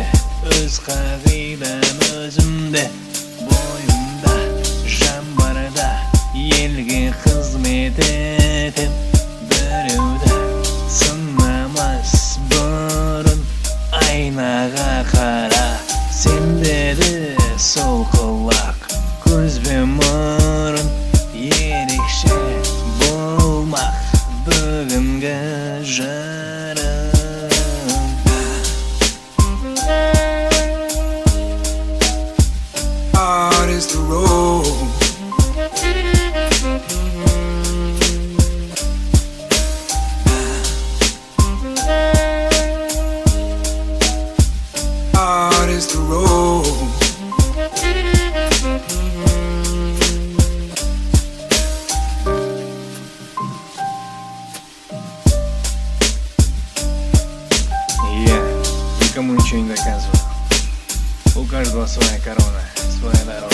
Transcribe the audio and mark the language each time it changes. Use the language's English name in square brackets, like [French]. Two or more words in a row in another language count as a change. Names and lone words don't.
[Kazakh] өз қағидам өзімде, бойымда жан барда елге қызмет етем, біреуді сынамас бұрын айнаға қара, сендеді сол құлақ көзбен мұрын, ерекше болмақ бүгінгі жарым. [English] Hard is the road, hard is the road. [Russian] Я никому ничего не доказываю. У каждого своя корона, своя дорога.